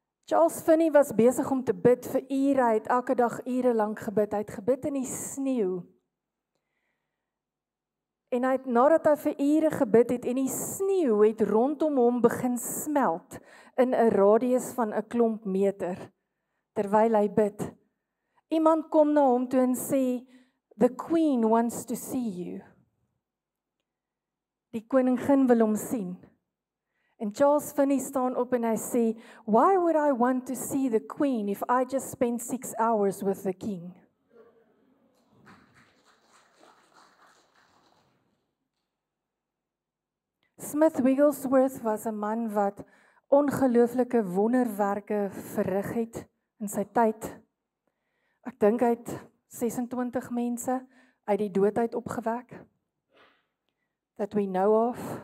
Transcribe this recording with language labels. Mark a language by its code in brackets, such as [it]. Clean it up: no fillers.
[af] Charles Finney was besig om te bid vir ure, hy het elke dag ure lank gebid, hy het gebid in die sneeu. En hy het, nadat hy vir ure gebid het, en die sneeu het rondom hom begin smelt, in 'n radius van 'n klomp meter, terwyl hy bid. Iemand kom na hom toe en sê, [en] the Queen wants to see you. [af] Die koningin wil hom sien. En Charles Finney staan op en hy sê, [en] why would I want to see the Queen if I just spent 6 hours with the King? [af] Smith Wigglesworth was 'n man wat ongelooflike wonderwerke verrig het in sy tyd. Ek dink hy het 26 mense uit die dood uit opgewek, [en] that we know of.